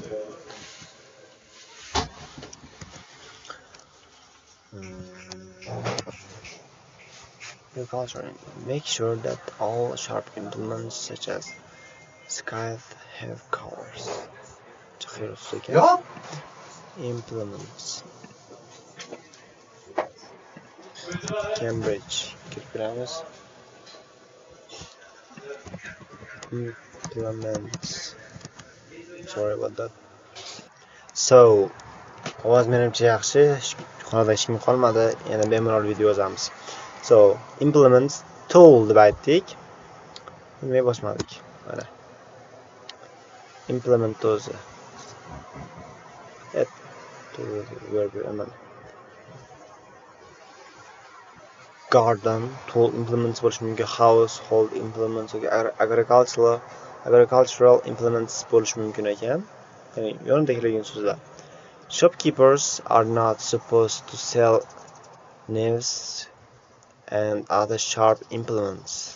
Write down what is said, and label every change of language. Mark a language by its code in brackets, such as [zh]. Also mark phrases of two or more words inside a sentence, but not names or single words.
[en] Make sure that all sharp implements such as scythe have covers. Implements. Cambridge. [uz] kirib beramiz. [en] Implements. Sorry about that. So, [uz] ovoz menimcha yaxshi. Xonada hech kim qolmadi. Yana bemalol video yozamiz. So, [en] implements tool [uz] deb aytdik. Nima bosmadik. Mana. Implement o'zi. [en] Verb garden tool implements [uz] bo'lishi mumkin, [en] household implements [uz] yoki [en] agricultural implements [uz] bo'lishi mumkin ekan. Ya'ni yonida kelgan so'zlar. [en] Shopkeepers are not supposed to sell knives and other sharp implements.